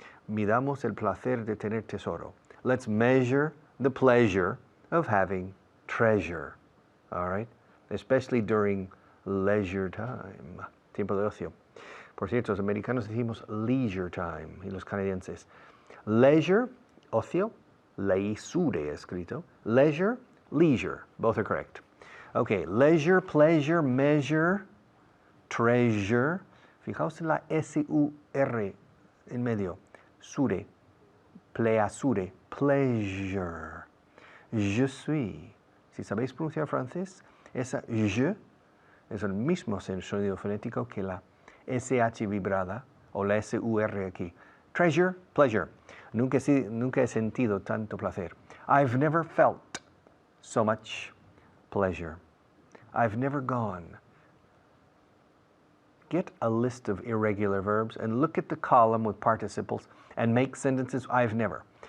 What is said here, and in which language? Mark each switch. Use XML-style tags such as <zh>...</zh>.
<es>Midamos el placer de tener tesoro.</es> <en>Let's measure the pleasure of having treasure. All right? Especially during leisure time.</en> <es>Tiempo de ocio. Por cierto, los americanos decimos leisure time y los canadienses. Leisure, ocio, leisure escrito.</es> <en>Leisure, leisure. Both are correct. Okay, leisure, pleasure, measure, treasure.</en> <es>Fijaos en la S-U-R en medio.</es> <en>Sure, pleasure.</en> <fr>Je suis.</fr> <es>Si sabéis pronunciar francés, Esa je es el mismo sonido fonético que la SH vibrada o la SUR aquí.</es> <en>Treasure, pleasure.</en> <es>Nunca he sentido tanto placer.</es> <en>I've never felt so much pleasure. I've never gone. Get a list of irregular verbs and look at the column with participles and make sentences. I've never.</en>